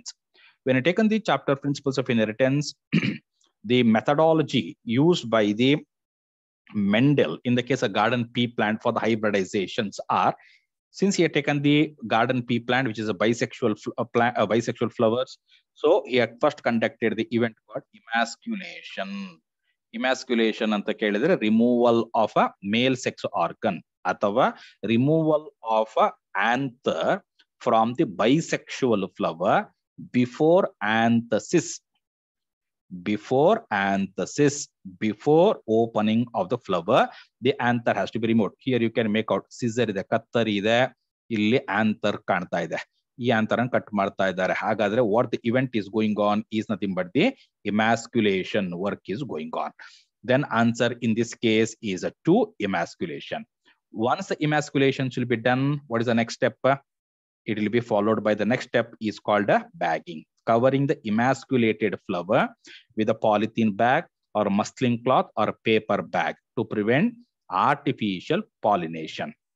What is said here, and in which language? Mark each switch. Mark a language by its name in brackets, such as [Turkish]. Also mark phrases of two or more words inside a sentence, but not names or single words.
[English] When I taken the chapter Principles of Inheritance, the methodology used by the Mendel, in the case of garden pea plant for the hybridizations are, since he had taken the garden pea plant, which is a bisexual bisexual flowers, so he had first conducted the event called emasculation. Emasculation [Kannada] ಅಂತ ಕೇಳಿದ್ರೆ [English] removal of a male sex organ athava removal of a anther from the bisexual flower before anthesis. Before anthesis, before opening of the flower, the anther has to be removed. Here you can make out scissor [Kannada] ಇದೆ, ಕತ್ತರ್ ಇದೆ, ಇಲ್ಲಿ anther ಕಾಣ್ತಾ ಇದೆ. ಈ anther ಅನ್ನು ಕಟ್ ಮಾಡ್ತಾ ಇದ್ದಾರೆ. [English] ಹಾಗಾದ್ರೆ what the event is going on is nothing but the emasculation work is going on. Then answer in this case is a 2, emasculation. Once the emasculation will be done, what is the next step? It will be followed by the next step is called a bagging, covering the emasculated flower with a polythene bag or a muslin cloth or a paper bag to prevent artificial pollination.